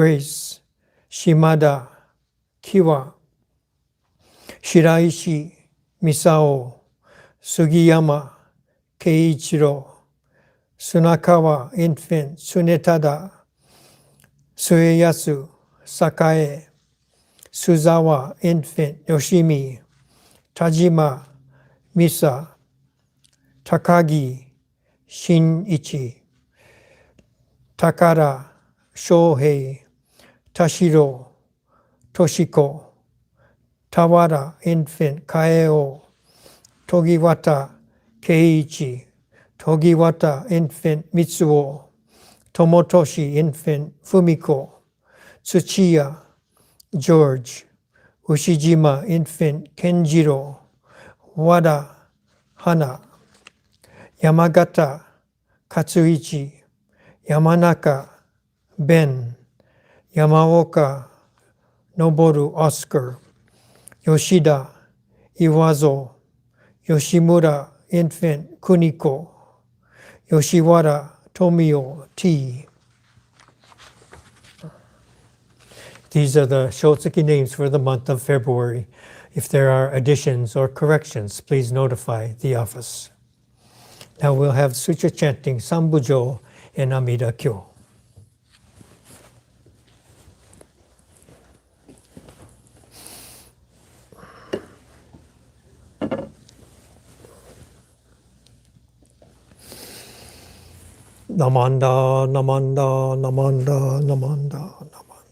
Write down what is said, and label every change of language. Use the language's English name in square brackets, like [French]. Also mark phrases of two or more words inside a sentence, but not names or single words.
[Japanese] レイス、島田、木和、白石、三沢、杉山、慶一郎、砂川、インフェン、常忠、末安、栄、須沢、インフェン、吉見、田島、美沙、高木、新一、宝、昌平、田代、敏子、田原、インフェン、嘉代、時綿、圭一、時綿、インフェン、三尾、友俊、インフェン、文子、土屋、ジョージ、牛島、インフェン、健次郎、和田、花、山形、勝一、山中、ベン、山岡、昇、オスカー、吉田、岩蔵、吉村、インフェン、邦子、吉原、富代、T. [English] These are the Shotsuki names for the month of February. If there are additions or corrections, please notify the office. Now we'll have Sutra chanting Sambujo and Amida Kyo. [Japanese] ナマンダ、ナマンダ、ナマンダ、ナマンダ、ナマンダ.